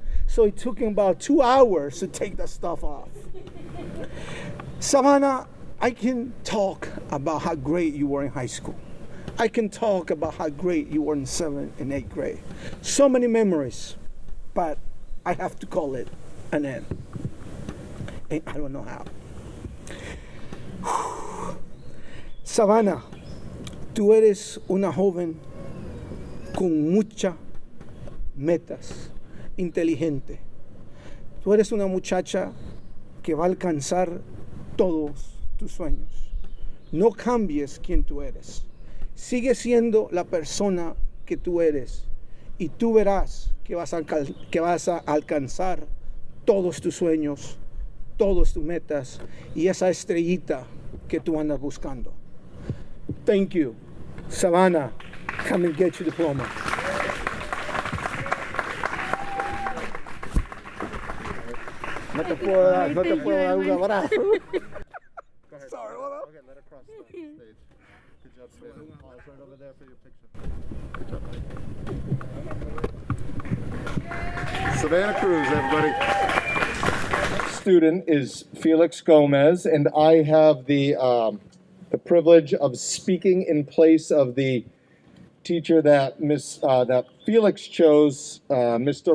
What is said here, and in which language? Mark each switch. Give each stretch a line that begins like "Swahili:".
English: So it took him about 2 hours to take that stuff off. Savannah, I can talk about how great you were in high school. I can talk about how great you were in 7th and 8th grade. So many memories, but I have to call it an end. And I don't know how.
Spanish: Savannah, tú eres una joven con muchas metas, inteligente. Tú eres una muchacha que va a alcanzar todos tus sueños. No cambies quien tú eres. Sigue siendo la persona que tú eres y tú verás que vas a alcanzar todos tus sueños, todas tus metas y esa estrellita que tú andas buscando.
English: Thank you. Savannah, come and get your diploma.
Spanish: No te puedo dar un abrazo.
English: Sorry, what up? Okay, let her cross the stage. Good job, Savannah. Pause right over there for your picture. Good job. Savannah Cruz, everybody. Student is Felix Gomez, and I have the privilege of speaking in place of the teacher that that Felix chose, Mr.